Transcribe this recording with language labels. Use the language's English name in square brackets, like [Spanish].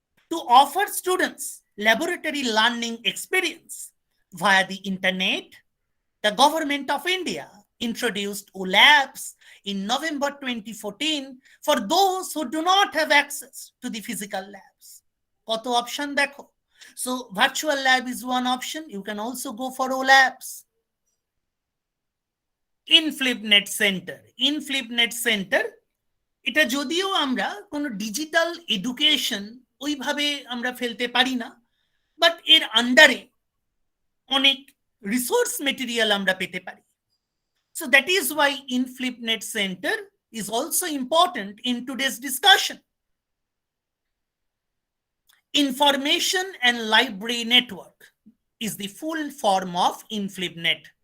[English] To offer students laboratory learning experience via the internet, the government of India introduced OLabs in November 2014 for those who do not have access to the physical labs. [Bangla] Koto option dekho. [English] So virtual lab is one option. You can also go for OLabs. InFlipNet Center. [Bangla] InFlipNet Center, এটা যদিও আমরা কোনো digital education ওইভাবে আমরা ফেলতে পারি না, but এর আন্ডারে অনেক রিসোর্স মেটেরিয়াল আমরা পেতে পারি। [English] So that is why InFlipNet Center is also important in today's discussion. Information and Library Network is the full form of InFlipNet.